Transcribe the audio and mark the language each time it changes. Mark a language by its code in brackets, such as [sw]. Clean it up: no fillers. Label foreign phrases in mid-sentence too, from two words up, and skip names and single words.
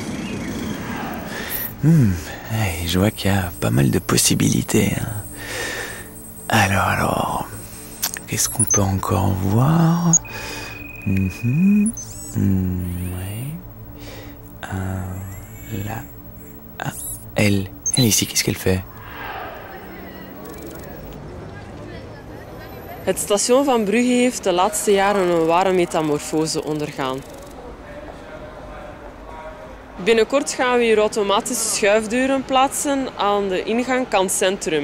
[fr] Hey, je vois qu'il y a pas mal de possibilités. Hein. Alors, qu'est-ce qu'on peut encore voir? Ouais. Là. Ah, elle ici, qu'est-ce qu'elle fait? [nl] Het station van Brugge heeft de laatste jaren een ware metamorfose ondergaan. Binnenkort gaan we hier automatische schuifdeuren plaatsen aan de ingang kant centrum.